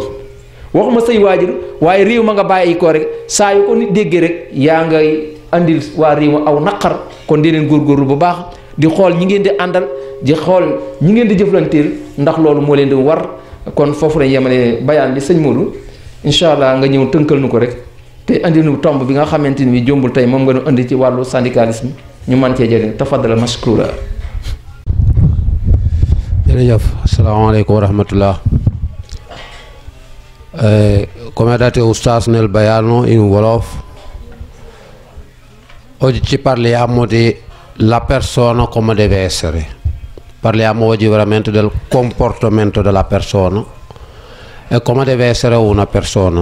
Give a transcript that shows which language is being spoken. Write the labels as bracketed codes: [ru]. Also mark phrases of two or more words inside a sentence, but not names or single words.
[wo] waxuma say waajur waaye réew ma nga bàyyi ko rek saa yu ko nit déggee rek yaa ngay andil waa réew ma aw naqar kon di leen góorgóorlu bu baax di xool ñi ngeen di àndal di xool ñi ngeen di jëflanteel ndax loolu moo leen di war kon foofu lañ yemale bayaan bi sëñ Modou [ar] إن شاء الله [wo] nga ñëw tënkal nu ko rek te andi nu tomb bi nga xamante ni jombul tey moom nga nu andi ci wàllu syndicalisme ñu mën cee jëriñ [ar] تفضل مشكورا. jërëjëf السلام عليكم ورحمة الله. [it] Come ha detto Ustaz nel bayano in Wolof, oggi ci parliamo di la persona come deve essere. Parliamo oggi veramente del comportamento della persona e come deve essere una persona.